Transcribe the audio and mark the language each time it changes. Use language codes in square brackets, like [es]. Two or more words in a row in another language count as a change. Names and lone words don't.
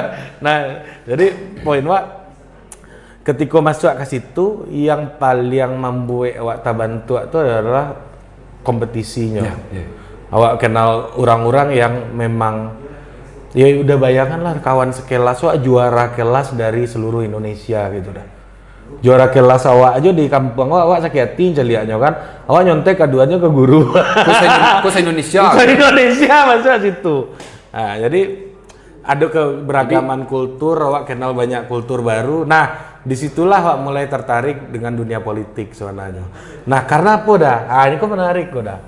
[id] Nah, jadi poin Wak, ketika masuk ke situ yang paling membuat awak terbantu itu adalah kompetisinya. Awak kenal orang-orang yang memang ya udah bayangan lah kawan sekelas wak juara kelas dari seluruh Indonesia gitu dah. Juara kelas awak aja di kampung awak sakit hati celiaknya kan. Awak nyontek keduanya ke guru. Khusus Indonesia. Khusus Indonesia masuk situ. Nah, jadi ada keberagaman kultur, awak kenal banyak kultur baru. Nah, disitulah awak mulai tertarik dengan dunia politik sebenarnya. Nah, karena apa dah? Ini kok menarik kok dah.